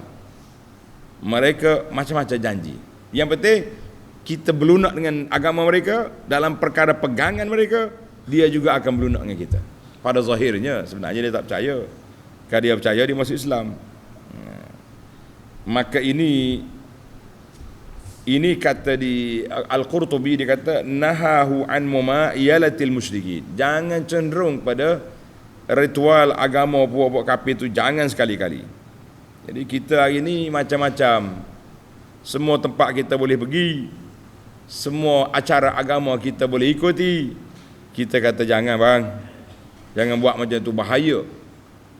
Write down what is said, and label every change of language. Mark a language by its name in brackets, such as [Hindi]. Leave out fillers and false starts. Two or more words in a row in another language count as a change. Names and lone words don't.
[Malay] Mereka macam-macam janji. Yang penting kita berlunak dengan agama mereka, dalam perkara pegangan mereka, dia juga akan berlunak dengan kita. Pada zahirnya sebenarnya dia tak percaya. Kalau dia percaya, dia masuk Islam. Maka ini kata di Al-Qurtubi, dia kata [Arabic] نهاه عن ممايلة المشركين. [Malay] Jangan cenderung pada ritual agama puak-puak kafir itu, jangan sekali-kali. Jadi kita hari ini macam-macam. Semua tempat kita boleh pergi, semua acara agama kita boleh ikuti. Kita kata jangan bang, jangan buat macam tu, bahaya.